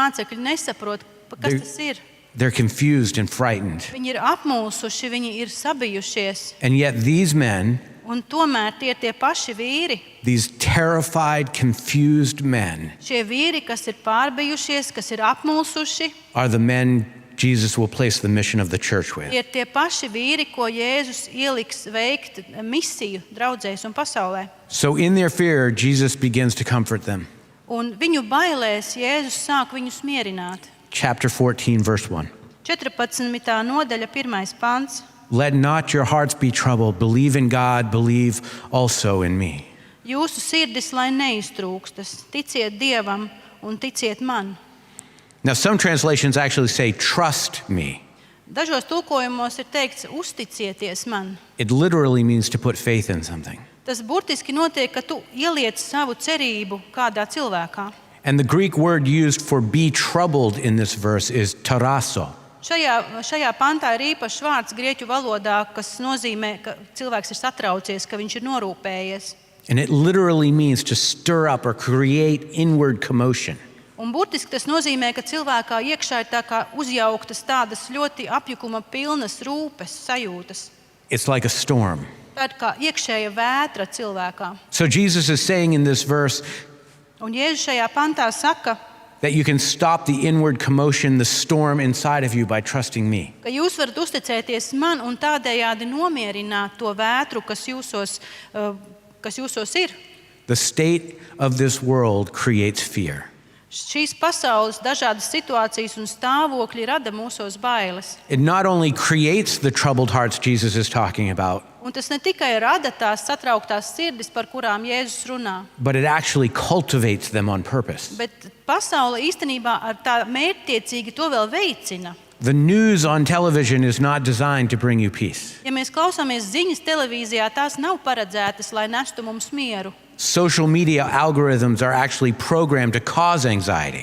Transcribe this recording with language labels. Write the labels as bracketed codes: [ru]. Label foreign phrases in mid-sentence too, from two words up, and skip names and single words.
[lv] Mācekļi nesaprot, kas tas ir. [en] They're confused and frightened. [lv] Viņi ir apmulsuši, viņi ir sabijušies. [en] And yet these men, [lv] Un tomēr tie ir tie paši vīri. [en] these terrified, confused men, [lv] Šie vīri, kas ir pārbijušies, kas ir apmulsuši, [en] are the men Jesus will place the mission of the church with. [lv] tie ir tie paši vīri, ko Jēzus ieliks veikt misiju draudzēs un pasaulē. [en] So in their fear, Jesus begins to comfort them. [lv] Un viņu bailēs Jēzus sāk viņus mierināt. [en] Chapter 14, verse 1. [lv] 14. nodaļa, 1. pants. [en] Let not your hearts be troubled. Believe in God, believe also in me. [lv] Jūsu sirdis lai neiztrūkstas, ticiet Dievam un ticiet man. [en] Now, some translations actually say, trust me. [lv] Dažos tulkojumos ir teikts, uzticieties man. [en] It literally means to put faith in something. [lv] Tas burtiski notiek, ka tu ieliec savu cerību kādā cilvēkā. [en] And the Greek word used for be troubled in this verse is tarasso. [lv] Šajā pantā ir īpašs vārds grieķu valodā, kas nozīmē, ka cilvēks ir satraucies, ka viņš ir norūpējies. [en] And it literally means to stir up or create inward commotion. [lv] Un burtiski tas nozīmē, ka cilvēkā iekšā ir tā kā uzjauktas tādas ļoti apjukuma pilnas rūpes, sajūtas. [en] It's like a storm. [lv] Tā ir kā iekšēja vētra cilvēkā. [en] So Jesus is saying in this verse [lv] Un Jēzus šajā pantā saka, [en] that you can stop the inward commotion, the storm inside of you by trusting me. [lv] ka jūs varat uzticēties man un tādējādi nomierināt to vētru, kas jūsos ir. [en] The state of this world creates fear. [lv] Šīs pasaules dažādas situācijas un stāvokļi rada mūsos bailes. [en] It not only creates the troubled hearts Jesus is talking about, [lv] Un tas ne tikai rada tās satrauktās sirdis, par kurām Jēzus runā, [en] but it actually cultivates them on purpose. [lv] bet pasaule īstenībā ar tā mērķtiecīgi to vēl veicina. [en] The news on television is not designed to bring you peace. [lv] Ja mēs klausāmies ziņas televīzijā, tās nav paredzētas, lai nestu mums mieru. [en] Social media algorithms are actually programmed to cause anxiety.